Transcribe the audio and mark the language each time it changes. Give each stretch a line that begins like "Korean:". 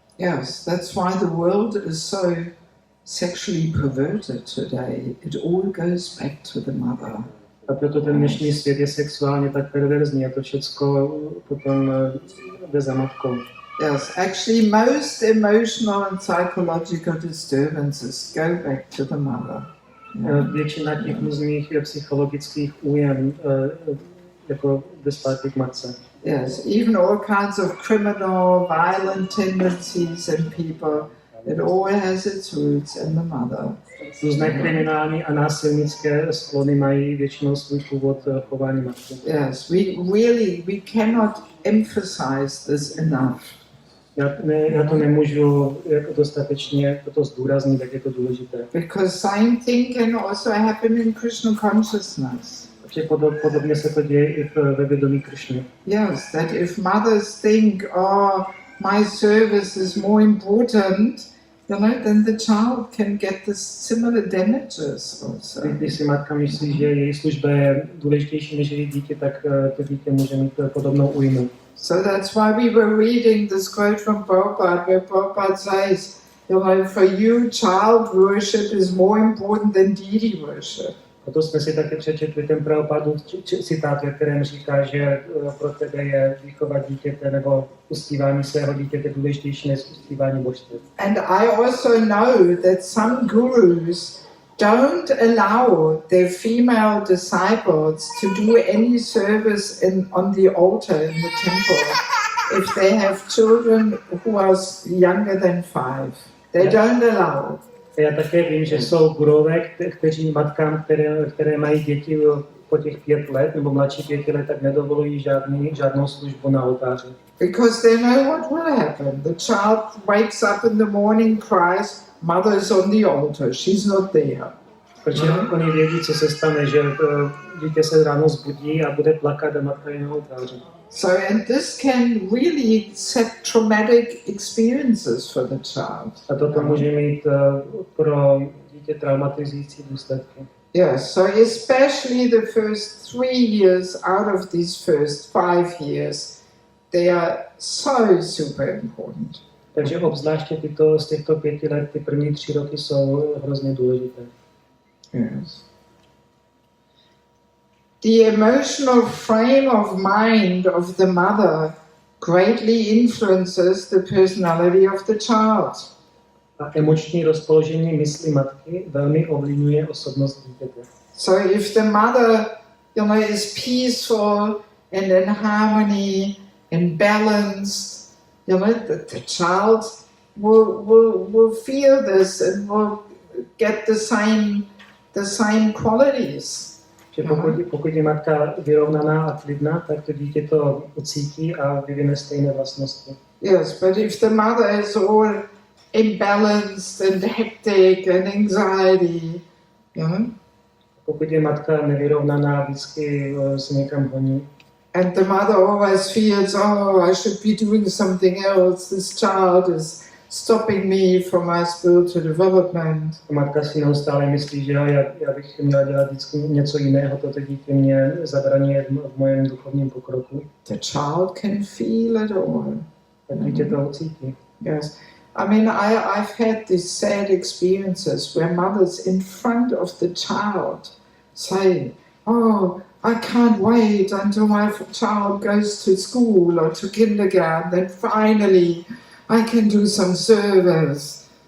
English: Yes, that's why the world is so sexually perverted today. It all goes back to the mother.
Czech: A proto ten dnešní svět je sexuálně tak perverzní a to všecko potom jde za matkou.
English: Yes, actually most emotional and psychological disturbances go back to the mother.
Czech: Většina těch různých psychologických újem jako jde zpátky k matce.
English: Yes, even all kinds of criminal, violent tendencies in people, it all has its roots in the mother.
Czech: Různé kriminální a násilnické sklony mají většinou svůj původ chování matky.
English: Yes, we cannot emphasize this enough.
Czech: Já to nemůžu jako dostatečně toto zdůraznit, jak je to důležité.
English: Because same thing can also happen in Krishna consciousness.
Czech: Protože podobně se to děje i ve vědomí Krišny.
English: Yes, that if mothers think, oh, my service is more important, you know, then the child can get the similar damages also.
Czech: Když si matka myslí, že její služba je důležitější než její dítě, tak to dítě může mít podobnou újmu.
English: So that's why we were reading this quote from Prabhupada, where Prabhupada says, you know, for you, child worship is more important than deity worship.
Czech: A to jsme si taky přečetli ten Prabhupádův citát, ve kterém říká, že pro tebe je výchova dítěte nebo uctívání svého dítěte důležitější než uctívání božství.
English: And I also know that some gurus don't allow their female disciples to do any service on the altar in the temple if they have children who are younger than 5. They don't allow.
Czech: Já také vím, že jsou gurové, kteří matkám, které mají děti po těch 5 let nebo mladší 5 let, tak nedovolují žádnou službu na oltáři.
English: Because they know what will happen. The child wakes up in the morning, cries, mother is on the altar, she's not there.
Czech: Protože oni vědí, co se stane, že dítě se ráno zbudí a bude plakat a matka je na oltáři.
English: So, and this can really set traumatic experiences for the child.
Czech: A toto může mít pro dítě traumatizující důsledky.
English: Yes, so especially the first 3 years out of these first 5 years, they are so super important.
Czech: Takže obzvláště z těchto 5 let, ty první 3 roky jsou hrozně důležité. Yes.
English: The emotional frame of mind of the mother greatly influences the personality of the child.
Czech: A emoční rozpoložení mysli matky velmi ovlivňuje osobnost dítěte.
English: So if the mother, you know, is peaceful and in harmony and balanced, you know, the child will feel this and will get the same qualities.
Czech: Že pokud je matka vyrovnaná a klidná, tak to dítě to ucítí a vyvine stejné vlastnosti.
English: Yes, but if the mother is all imbalanced and hectic and anxiety, you know?
Czech: Pokud je matka nevyrovnaná, vždycky se někam honí.
English: And the mother always feels, oh, I should be doing something else. This child is stopping me from my spiritual development.
Czech: Matka si neustále myslí, že já bych měla dělat vždycky něco jiného, toto dítě mě zabraňuje v mém duchovním pokroku.
English: The child can feel it all.
Czech: Tak dítě to ucítí. Yes.
English: I mean, I've had these sad experiences where mothers in front of the child say, oh, I can't wait until my child goes to school or to kindergarten, then finally I can do some service.